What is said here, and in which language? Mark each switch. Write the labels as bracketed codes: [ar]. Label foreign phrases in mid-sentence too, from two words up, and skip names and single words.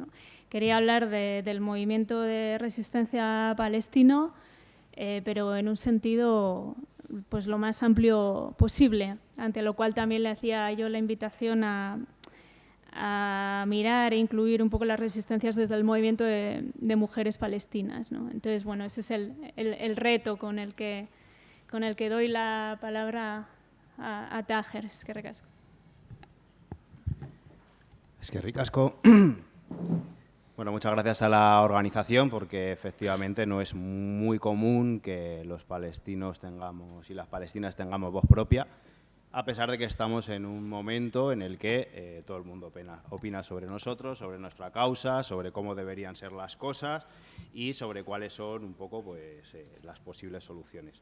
[es] Quería hablar del movimiento de resistencia palestino, pero en un sentido pues lo más amplio posible, ante lo cual también le hacía yo la invitación a mirar e incluir un poco las resistencias desde el movimiento de mujeres palestinas, ¿no? Entonces, bueno, ese es el reto con el que doy la palabra a Taher. [eu] Eskerrik asko. Eskerrik asko. [es] Bueno, muchas gracias a la organización, porque efectivamente no es muy común que los palestinos tengamos y las palestinas tengamos voz propia, a pesar de que estamos en un momento en el que todo el mundo opina sobre nosotros, sobre nuestra causa, sobre cómo deberían ser las cosas y sobre cuáles son un poco pues, las posibles soluciones.